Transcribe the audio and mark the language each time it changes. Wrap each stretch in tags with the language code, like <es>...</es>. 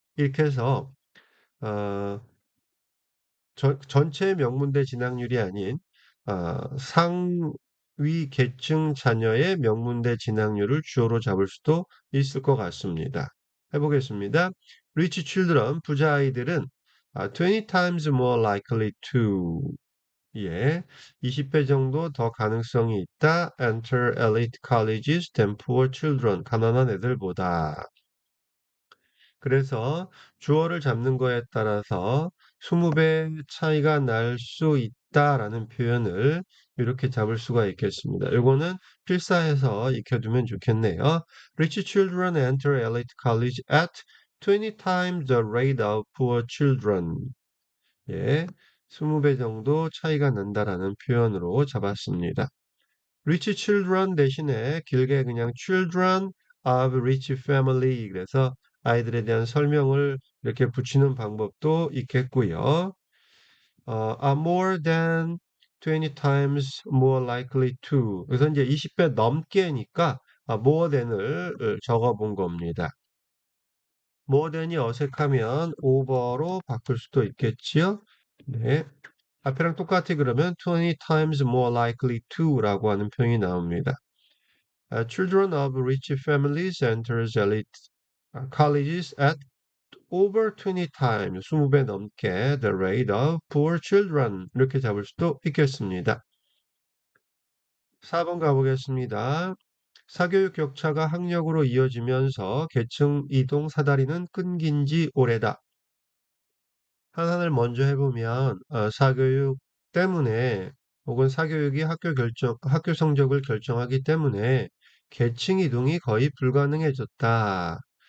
<ko>이렇게 해서 어, 전체 명문대 진학률이 아닌 상위 계층 자녀의 명문대 진학률을 주어로 잡을 수도 있을 것 같습니다. 해보겠습니다.</ko> <en>Rich children,</en> <ko>부자 아이들은</ko> <en>20 times more likely to</en> <ko>예, 20배 정도 더 가능성이 있다.</ko> <en>Enter elite colleges than poor children.</en> <ko>가난한 애들보다. 그래서 주어를 잡는 거에 따라서 20배 차이가 날 수 있다라는 표현을 이렇게 잡을 수가 있겠습니다. 이거는 필사해서 익혀두면 좋겠네요.</ko> <en>Rich children enter elite college at 20 times the rate of poor children.</en> <ko>예, 20배 정도 차이가 난다라는 표현으로 잡았습니다. rich children 대신에 길게 그냥</ko> <en>children of rich family</en> <ko>그래서 아이들에 대한 설명을 이렇게 붙이는 방법도 있겠고요.</ko> <en>are more than 20 times more likely to</en> <ko>그래서 이제 20배 넘게니까</ko> <en>more than을</en> <ko>적어 본 겁니다. more than이 어색하면 over로 바꿀 수도 있겠지요. 네. 앞에랑 똑같이 그러면</ko> <en>20 times more likely to</en> <ko>라고 하는 표현이 나옵니다.</ko> <en>Children of rich families enters elite colleges at over 20 times,</en> <ko>20배 넘게</ko> <en>the rate of poor children</en> <ko>이렇게 잡을 수도 있겠습니다. 4번 가보겠습니다. 사교육 격차가 학력으로 이어지면서 계층 이동 사다리는 끊긴 지 오래다. 하나를 먼저 해보면 사교육 때문에 혹은 사교육이 학교 성적을 결정하기 때문에 계층 이동이 거의 불가능해졌다.</ko>